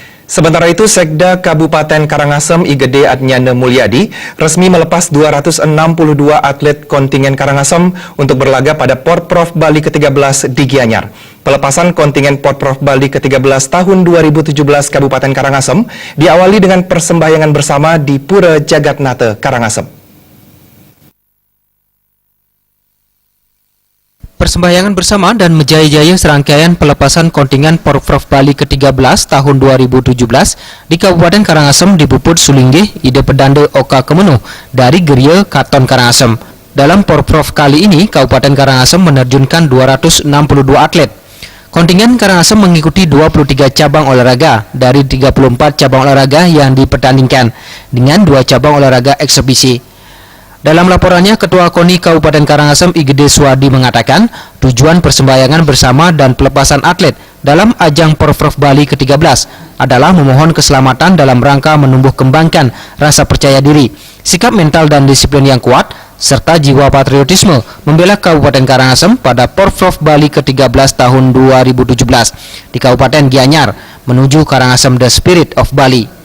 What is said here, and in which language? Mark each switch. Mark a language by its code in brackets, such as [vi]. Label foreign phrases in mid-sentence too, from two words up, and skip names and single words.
[id] Sementara itu, Sekda Kabupaten Karangasem Igede Adnyana Mulyadi resmi melepas 262 atlet kontingen Karangasem untuk berlaga pada Porprov Bali ke-13 di Gianyar. Pelepasan kontingen Porprov Bali ke-13 tahun 2017 Kabupaten Karangasem diawali dengan persembahyangan bersama di Pura Jagatnata, Karangasem. Persembahyangan bersama dan menjaya-jaya serangkaian pelepasan kontingen Porprov Bali ke-13 tahun 2017 di Kabupaten Karangasem dipuput Sulinggih Ide Pedande Oka Kemenuh dari Geria Katon Karangasem. Dalam Porprov kali ini, Kabupaten Karangasem menerjunkan 262 atlet. Kontingen Karangasem mengikuti 23 cabang olahraga dari 34 cabang olahraga yang dipertandingkan dengan 2 cabang olahraga eksebisi. Dalam laporannya, Ketua KONI Kabupaten Karangasem Igede Swadi mengatakan tujuan persembahyangan bersama dan pelepasan atlet dalam ajang Porprov Bali ke-13 adalah memohon keselamatan dalam rangka menumbuh kembangkan rasa percaya diri, sikap mental dan disiplin yang kuat, serta jiwa patriotisme membela Kabupaten Karangasem pada Porprov Bali ke-13 tahun 2017 di Kabupaten Gianyar menuju Karangasem The Spirit of Bali.